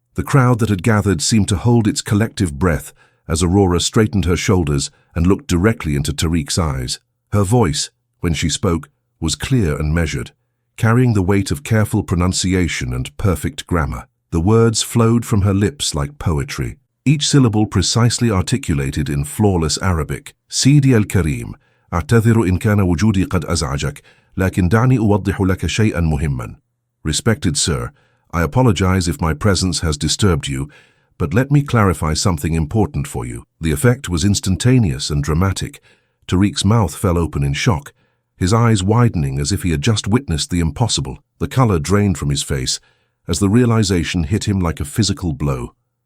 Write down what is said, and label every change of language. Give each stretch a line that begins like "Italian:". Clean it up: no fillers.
English: The crowd that had gathered seemed to hold its collective breath as Aurora straightened her shoulders and looked directly into Tariq's eyes. Her voice, when she spoke, was clear and measured, carrying the weight of careful pronunciation and perfect grammar. The words flowed from her lips like poetry, each syllable precisely articulated in flawless Arabic.
Arabic: سيدي الكريم، أعتذر إن كان وجودي قد أزعجك، لكن دعني أوضح لك شيئا مهما.
English: Respected sir, I apologize if my presence has disturbed you, but let me clarify something important for you. The effect was instantaneous and dramatic. Tariq's mouth fell open in shock, his eyes widening as if he had just witnessed the impossible. The color drained from his face as the realization hit him like a physical blow.